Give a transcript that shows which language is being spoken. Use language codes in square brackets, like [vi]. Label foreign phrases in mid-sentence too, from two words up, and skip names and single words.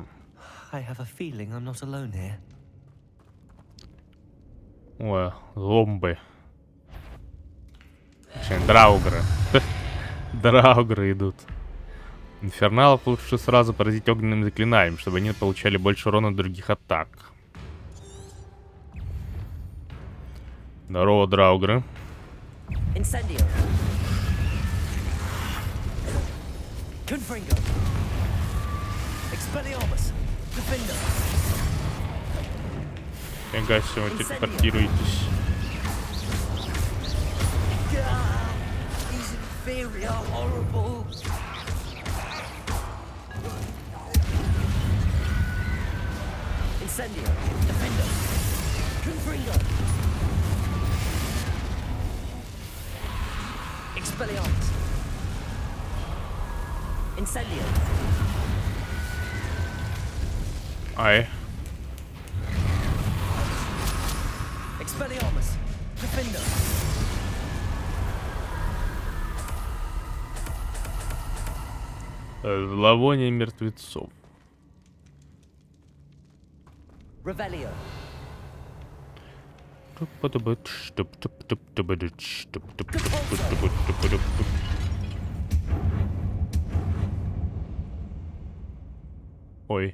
[en] I have a feeling I'm not alone here. [ru] Ой, зомби. Точнее, драугры. Драугры идут. Инферналов лучше сразу поразить огненным заклинанием, чтобы они получали больше урона от других атак. Здорово, драугры. [en] Incendio. Confringo. Expelliarmus. Defender. [ru] Фига себе, вы телепортируетесь. [en] These inferior, horrible. Incendio. Defender. Confringo. Expelliarmus. Incendio. [ru] Ай. [en] Expelliarmus. Defender. [ru] Зловоние мертвецов. [en] Revelio. [ru] Ой.